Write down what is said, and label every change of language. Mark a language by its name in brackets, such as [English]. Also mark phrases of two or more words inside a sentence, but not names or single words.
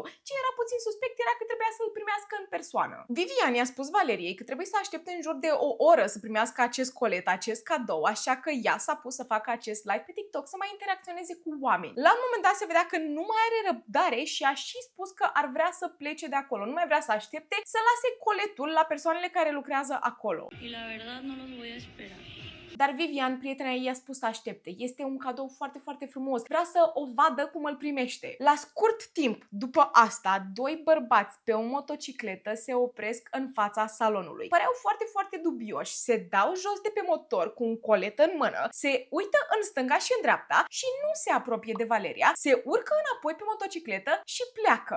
[Romanian] Ce era puțin suspect era că trebuia să-l primească în persoană. Vivian i-a spus Valeriei că trebuie să aștepte în jur de o oră să primească acest colet, acest cadou, așa că ea s-a pus să facă acest live pe TikTok să mai interacționeze cu oameni. La un moment dat se vedea că nu mai are răbdare și a și spus că ar vrea să plece de acolo, nu mai vrea să aștepte, să lase coletul la persoanele care lucrează acolo. [Spanish] Y la verdad no los voy a esperar. [Romanian] Dar Vivian, prietena ei, i-a spus să aștepte. Este un cadou foarte, foarte frumos. Vrea să o vadă cum îl primește. La scurt timp după asta, doi bărbați pe o motocicletă se opresc în fața salonului. Păreau foarte, foarte dubioși. Se dau jos de pe motor cu un colet în mână, se uită în stânga și în dreapta și nu se apropie de Valeria, se urcă înapoi pe motocicletă și pleacă.